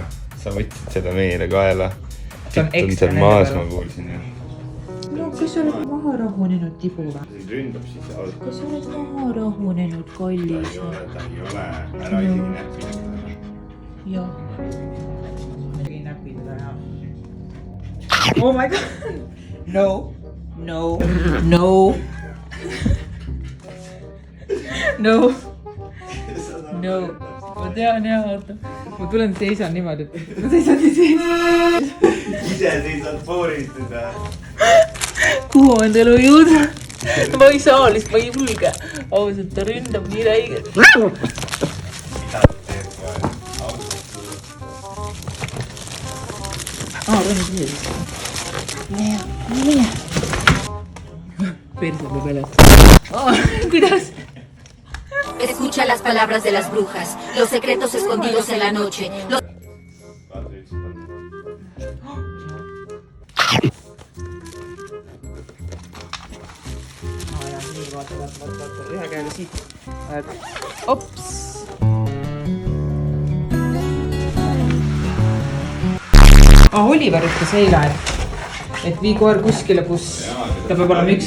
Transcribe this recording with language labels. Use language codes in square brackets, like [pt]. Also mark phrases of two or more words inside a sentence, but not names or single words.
[et] Sa võtsid seda meile kaela. See on ekstra seal maas, ma kuulsin. No, kas sa oled maha rahunenud, Tibu? See ründab siis ausalt. Kas sa oled maha rahunenud, kallis? Ei ole. Ära isegi näppi. Jah. Ei näpi teda ja. [en] Oh my god. [et] No. No. No. No. No. Ma tean ja oota. Ma tulen seisan niimoodi, et ma seisan nii sees. Ise seisad fooristada. Kuhu on elu jõudma? Ma ei saa lihtsalt, ma ei julge. Ausalt, ta ründab nii räigelt. Mida ta teeb kohe? Ausalt. Rõnnid nii. Nii. Perse peab elet. Kuidas? [es] Escucha las palabras de las brujas, los secretos escondidos en la noche. [et] Vaata. Ühe käega siit. Ops. Oliver ütles eile, et vii koer kuskile, kus ta peab olema üksi.